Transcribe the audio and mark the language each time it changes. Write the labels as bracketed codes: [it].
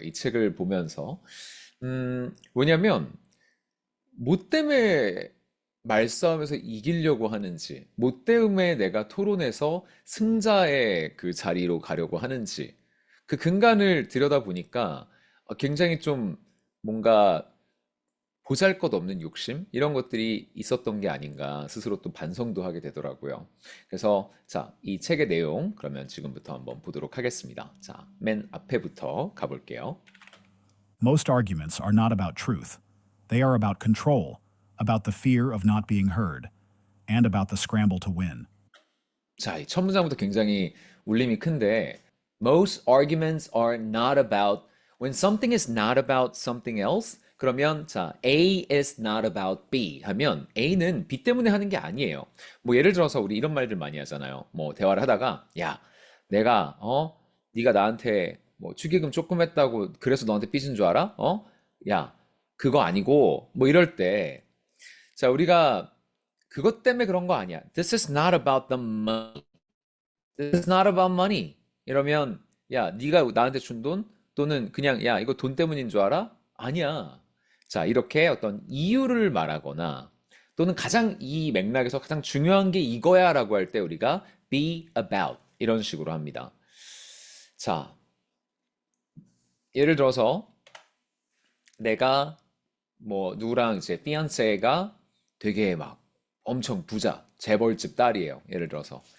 [ko] 이 책을 보면서. 뭐냐면 뭐 때문에 말싸움에서 이기려고 하는지, 뭐 때문에 내가 토론에서 승자의 그 자리로 가려고 하는지, 그 근간을 들여다보니까 굉장히 좀 뭔가 보잘것없는 욕심? 이런 것들이 있었던 게 아닌가 스스로 또 반성도 하게 되더라고요. 그래서 자, 이 책의 내용 그러면 지금부터 한번 보도록 하겠습니다. 자, 맨 앞에부터 가볼게요. [en] Most arguments are not about truth. They are about control, about the fear of not being heard, and about the scramble to win. [ko] 자, 이 첫 문장부터 굉장히 울림이 큰데 [en] most arguments are not about when something is not about something else [ko] 그러면 자, [en] A is not about B [ko] 하면 A는 B 때문에 하는 게 아니에요. 뭐 예를 들어서 우리 이런 말들 많이 하잖아요. 뭐 대화를 하다가 야, 내가 네가 나한테 뭐 축의금 조금 했다고 그래서 너한테 삐진 줄 알아? 야, 그거 아니고 뭐 이럴 때 자, 우리가 그것 때문에 그런 거 아니야. [en] This is not about the money. This is not about money. [ko] 이러면 야, 네가 나한테 준 돈 또는 그냥 야, 이거 돈 때문인 줄 알아? 아니야. 자, 이렇게 어떤 이유를 말하거나 또는 가장 이 맥락에서 가장 중요한 게 이거야라고 할 때 우리가 [en] be about [ko] 이런 식으로 합니다. 자, 예를 들어서 내가 뭐 누구랑 이제 피안세가 되게 막 엄청 부자, 재벌집 딸이에요. 예를 들어서.